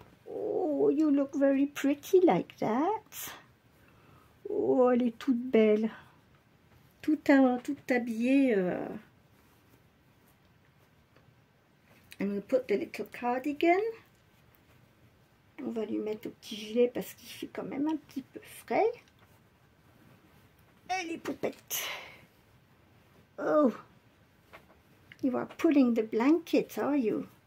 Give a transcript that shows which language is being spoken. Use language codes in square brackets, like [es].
[en] Oh, you look very pretty like that. [fr] Oh, elle est toute belle. Tout habillée. [en] And we'll put the little cardigan. [fr] On va lui mettre au petit gilet parce qu'il fait quand même un petit peu frais. Et les poupettes. [en] Oh, you are pulling the blanket, are you?